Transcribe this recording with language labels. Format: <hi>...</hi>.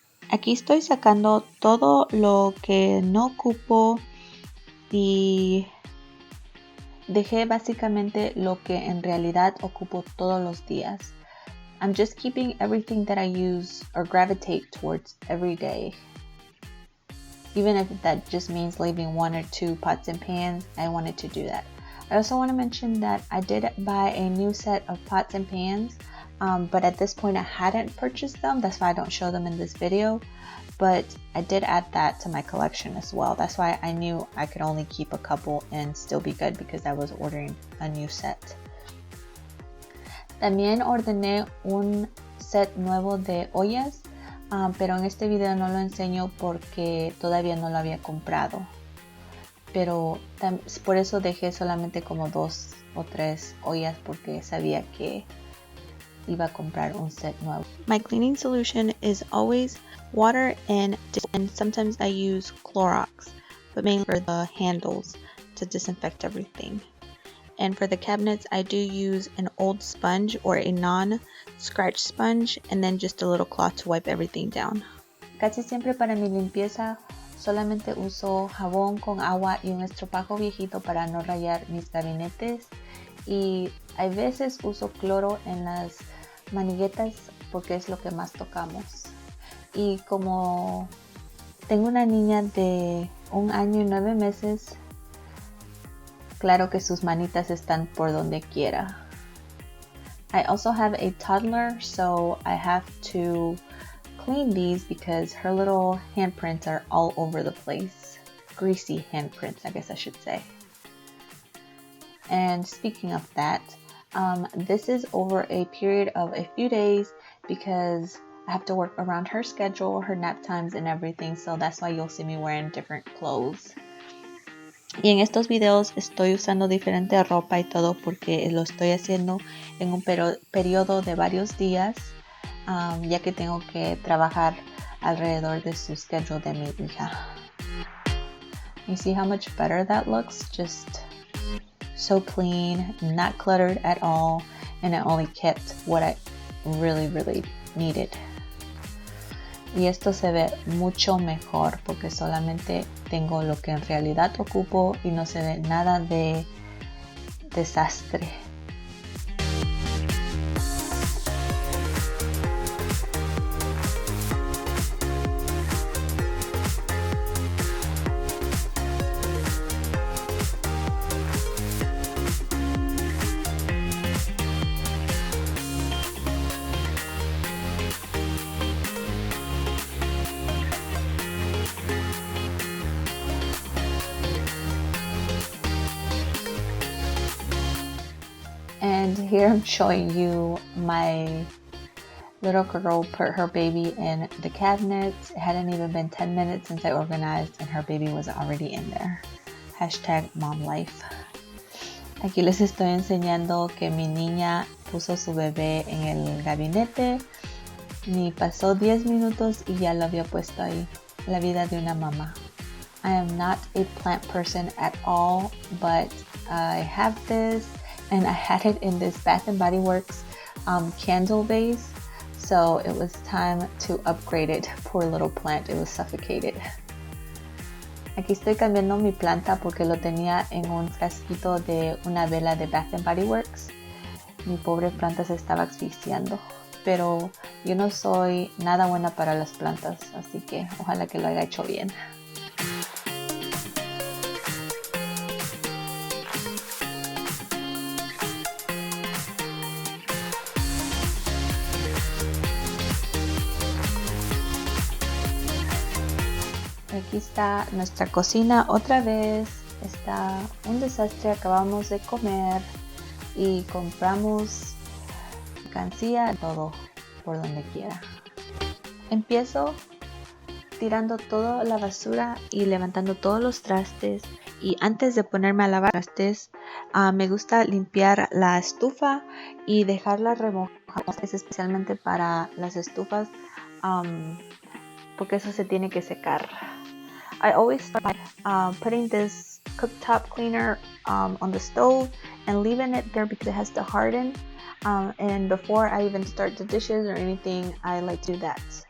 <es>Aquí estoy sacando todo lo que no ocupo y dejé básicamente lo que en realidad ocupo todos los días.</es> <en>I'm just keeping everything that I use or gravitate towards every day. Even if that just means leaving 1 or 2 pots and pans, I wanted to do that. I also want to mention that I did buy a new set of pots and pans. But at this point I hadn't purchased them, that's why I don't show them in this video, but I did add that to my collection as well. That's why I knew I could only keep a couple and still be good, because I was ordering a new set.</en> <es>También ordené un set nuevo de ollas, pero en este video no lo enseño porque todavía no lo había comprado, pero por eso dejé solamente como 2 o 3 ollas, porque sabía que iba a comprar un set nuevo.</es> <en>My cleaning solution is always water and sometimes I use Clorox, but mainly for the handles to disinfect everything. And for the cabinets, I do use an old sponge or a non-scratch sponge, and then just a little cloth to wipe everything down.</en> <es>Casi siempre para mi limpieza solamente uso jabón con agua y un estropajo viejito para no rayar mis gabinetes, y a veces uso cloro en las maniguetas porque es lo que más tocamos. Y como tengo una niña de 1 año y 9 meses, claro que sus manitas están por donde quiera.</es> <en>I also have a toddler, so I have to clean these because her little handprints are all over the place. Greasy handprints, I guess I should say. And speaking of that, this is over a period of a few days because I have to work around her schedule, her nap times and everything, so that's why you'll see me wearing different clothes.</en> <es>Y en estos videos estoy usando diferente ropa y todo porque lo estoy haciendo en un periodo de varios días, ya que tengo que trabajar alrededor de su schedule de mi hija.</es> <en>You see how much better that looks? Just so clean, not cluttered at all, and it only kept what I really needed.</en> <es>Y esto se ve mucho mejor porque solamente tengo lo que en realidad ocupo y no se ve nada de desastre.</es> <en>And here I'm showing you my little girl put her baby in the cabinet. It hadn't even been 10 minutes since I organized and her baby was already in there. #momlife.</en> <es>Aquí les estoy enseñando que mi niña puso su bebé en el gabinete. Ni pasó 10 minutos y ya lo había puesto ahí. La vida de una mamá.</es> <en>I am not a plant person at all, but I have this. And I had it in this Bath & Body Works candle vase, so it was time to upgrade it. Poor little plant, it was suffocated.</en> <es>Aquí estoy cambiando mi planta porque lo tenía en un frasquito de una vela de Bath & Body Works. Mi pobre planta se estaba asfixiando, pero yo no soy nada buena para las plantas, así que ojalá que lo haya hecho bien. Aquí está nuestra cocina otra vez. Está un desastre. Acabamos de comer y compramos mercancía, todo por donde quiera. Empiezo tirando toda la basura y levantando todos los trastes. Y antes de ponerme a lavar trastes, me gusta limpiar la estufa y dejarla remojada. Es especialmente para las estufas porque eso se tiene que secar.</es> <en>I always start by putting this cooktop cleaner on the stove and leaving it there because it has to harden. And before I even start the dishes or anything, I like to do that.</en>